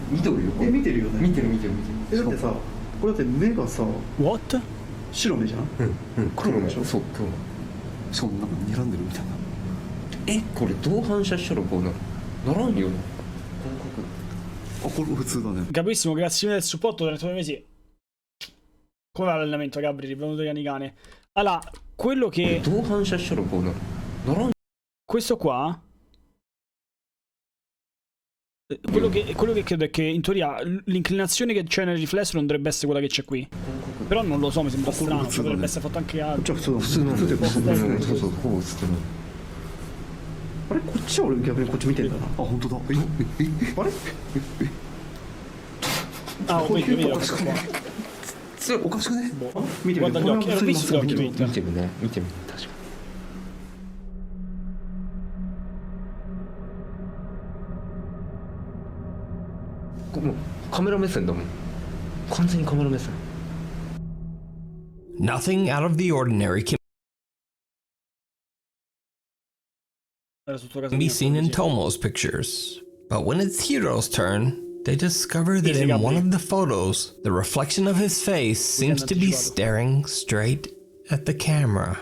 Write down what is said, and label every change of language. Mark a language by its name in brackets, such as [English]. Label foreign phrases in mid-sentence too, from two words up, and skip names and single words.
[Japanese] 見てるよね。見てる。だってさ、これだって目がさ、 [English] What? [Japanese] 白目じゃん。黒目でしょ。そう、黒目。しかもなんか睨んでるみたいな。これ同反射したらこうならんよ。あ、これ普通だね。 [Italian] Caprissimo, grazie mille del supporto, 39 mesi. Come va l'allenamento, Gabri? Rivenuto cane. Allora, quello che... Questo qua... Quello che credo è che in teoria l'inclinazione che c'è nel riflesso non dovrebbe essere quella che c'è qui. Però non lo so, mi sembra strano, cioè dovrebbe essere fatto anche a... [Japanese] あれこっちは俺逆にこっち見てんだな。あ、本当だ。あれ [Italian] あ、vedo questo qua. [Japanese] おかしくね。見てみて。 [Italian] Guarda gli occhi, l'ho visto gli occhi. [Japanese] 見てみね。確かに。もうカメラ目線だもん。完全にカメラ目線。 [English] Nothing out of the ordinary can be seen in Tomo's pictures. But when it's Hiro's turn, they discover that in one of the photos, the reflection of his face seems to be staring straight at the camera.